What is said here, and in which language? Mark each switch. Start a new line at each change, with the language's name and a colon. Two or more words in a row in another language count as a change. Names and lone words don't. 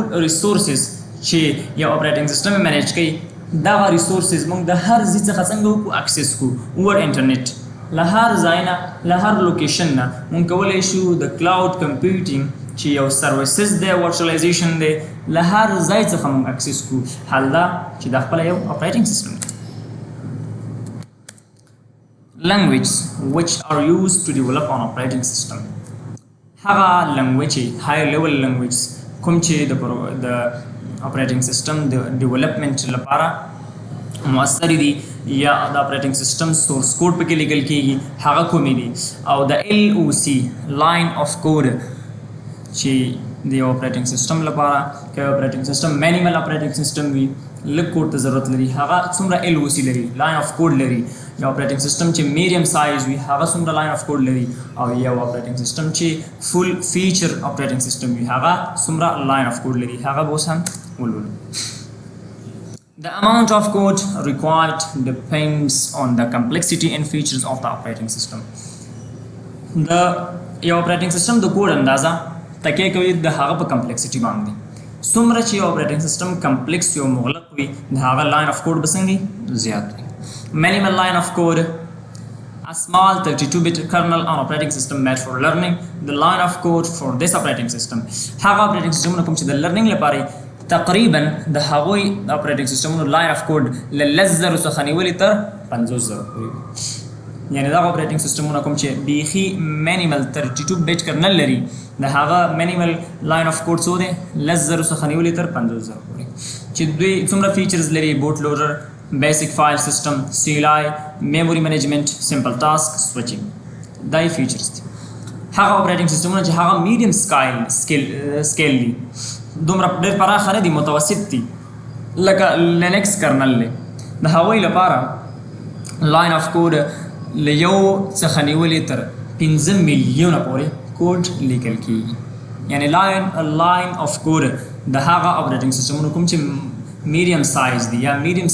Pashto: ریسورسز چې یو
English: operating system
Pashto: یې مینیج کوي دغه ریسورسز موږ د هر ځای څخه څنګه وکړو اکسس کړو
English: over internet
Pashto: له هر ځای نه له هر لوکیشن نه موږ کولی شو د
English: cloud computing
Pashto: چې یو سروسز دی ورچوالایزیشن دی له هر ځای څخه موږ اکسس کړو حال دا چې دا خپله یو
English: operating system
Pashto: دی
English: languages which are used to develop an operating system.
Pashto: هغه
English: language high level language
Pashto: کوم چې د
English: operating system
Pashto: د development لپاره مؤثر دي یا د
English: operating system source code
Pashto: پکې لیکل کیږي هغه کومې دي او د
English: LOC line of code
Pashto: چې د
English: operating system
Pashto: لپاره که
English: operating system manual operating system
Pashto: وي لږ کوډ ته ضرورت لري هغه څومره LOC لري
English: line of code
Pashto: لري یا
English: operating system
Pashto: چې
English: medium size
Pashto: وي هغه څومره
English: line of code
Pashto: لري او یا
English: operating system
Pashto: چې
English: full feature operating system
Pashto: وي هغه څومره
English: line of code
Pashto: لري هغه به اوس هم ولولو.
English: The amount of code required depends on the complexity and features of the operating system. The operating system
Pashto: د کوډ اندازه تکیه کوي د هغه په complexity باندې. څومره چې
English: operating system
Pashto: complex او مغلق وي د هغه
English: line of code
Pashto: به څنګه زیات وي.
English: Minimal line of code, a small 32-bit kernel on operating system made for learning. The line of code for this operating system
Pashto: هغه
English: operating system
Pashto: کوم چې د
English: learning
Pashto: لپاره تقریبا د هغوی
English: operating system line of code
Pashto: لزر څخه نیولې تر 50000 پورې یعنی دا
English: operating system
Pashto: کوم چې بیخي
English: minimal 32-bit kernel
Pashto: لري د هغه
English: minimal line of code
Pashto: څو دی لزر څخه نیولې تر 50000 پورې چې دوی څومره features لري
English: boot loader basic file system CLI memory management simple task switching
Pashto: دا features دي هغه
English: operating system
Pashto: چې هغه
English: medium scale
Pashto: دي دومره ډېر پراخه نه دي متوسط دي لکه لینکس کرنل دی د هغوی لپاره
English: line of code
Pashto: له یو څخه نیولې تر 15 میلیونه پورې کوډ لیکل کیږي یعنی
English: line of code
Pashto: د هغه اپریټنګ سیسټمونو کوم چې
English: medium size
Pashto: دي یا میډیم